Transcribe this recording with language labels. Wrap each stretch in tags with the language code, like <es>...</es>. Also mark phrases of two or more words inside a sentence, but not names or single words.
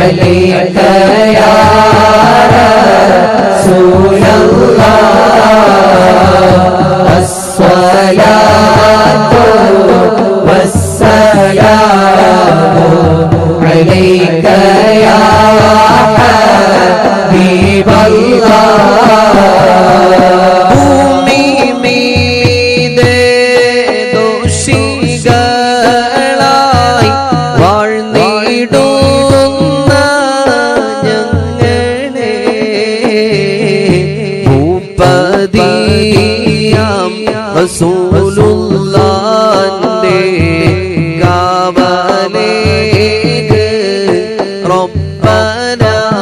<ar>عليك يا رسول الله الصلاة والسلام عليك يا حبيب الله</ar> <ml>ഭൂമി മീതെ ദോഷികളായി വാഴ്ന്നിടുന്ന ഞങ്ങളെ ഭൂപതിയാം റസൂലുള്ളാഹിന്റെ കാവലേക്ക് റബ്ബനാ</ml>